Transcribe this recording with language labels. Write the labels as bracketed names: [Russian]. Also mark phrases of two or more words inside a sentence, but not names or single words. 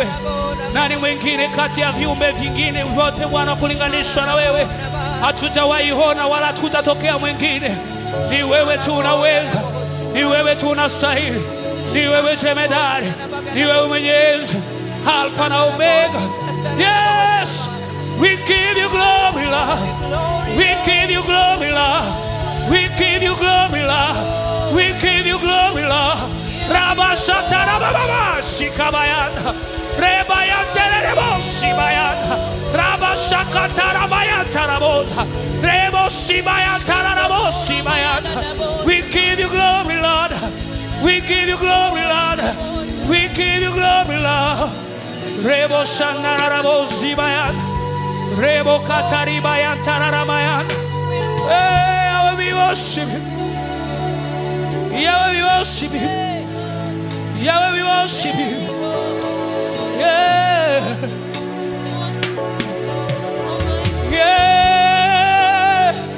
[Swahili] Nani mwingine kati ya viumbe vingine vyote Bwana kulinganishwa na wewe? Hatujawahi ona wala hatutatokea mwingine. Ni wewe tu unaweza, ni wewe tu unastahili, ni wewe jemedari, ni wewe mwenye enzi, Alfa na Omega. [English] Yes, we give you glory, Lord. We give you glory, Lord. We give you glory, Lord. We give you glory, Lord. Rabashata rababa shikabayana, rebayante rebo shibayana, rabashakata rabayanta rabota, rebo shibayanta rabo shibayana. We give you glory, Lord. We give you glory, Lord. We give you glory, Lord. Rebo shana rabo shibayana, rebo katari bayanta rabayana. Hey, I will be worshiping. Yeah, we worship you. Yahweh, we worship you. Yeah. Yeah.